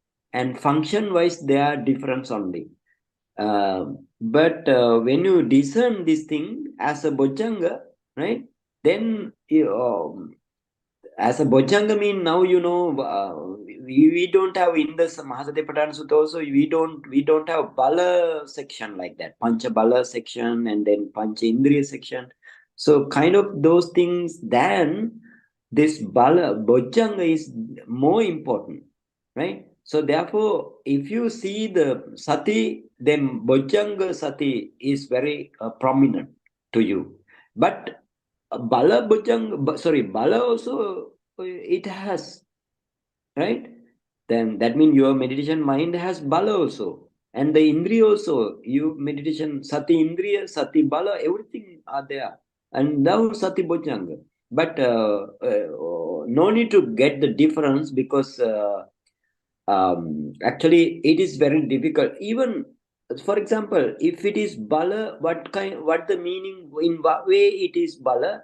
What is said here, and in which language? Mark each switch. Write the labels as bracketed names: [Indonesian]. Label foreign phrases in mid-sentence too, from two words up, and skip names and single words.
[English] and function-wise they are different only. But when you discern this thing as a bojjhanga, right? Then as a bojjhanga mean now we don't have in the Mahāsatipaṭṭhāna Sutta also we don't have bala section like that, [Pali] pancha bala [English] section and then [Pali] pancha indriya [English] section. So kind of those things, then this [Pali] bala bojjhanga [English] is more important, right? So therefore, if you see the sati, then [Pali] bojjhanga sati [English] is very prominent to you. But [Pali] bala bojjhanga, [English] sorry, bala also it has, right? Then that means your meditation mind has bala also, and the indriya also. You meditation [Pali] sati indriya, sati bala, [English] everything are there, and now sati bojjhanga. But no need to get the difference because. Actually it is very difficult. Even for example, if it is bala, what the meaning, in what way it is bala?